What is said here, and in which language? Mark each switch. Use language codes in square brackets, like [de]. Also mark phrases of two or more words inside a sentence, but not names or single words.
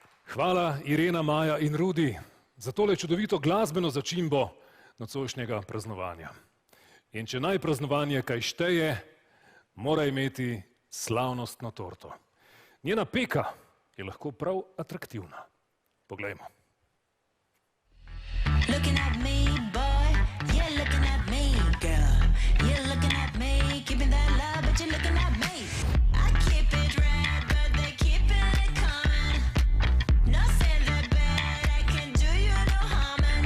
[sl] Hvala Irena, Maja in Rudi za tole čudovito glasbeno začimbo nocojšnjega praznovanja. In če naj praznovanje kaj šteje, mora imeti slavnostno torto. Njena peka je lahko prav atraktivna. Poglejmo. [en] Looking at me, boy, you're looking at me, girl. You're looking at me, keeping that love, but you're looking at me. I keep it red, but they keeping it coming. No say that bad, I can do you no harming.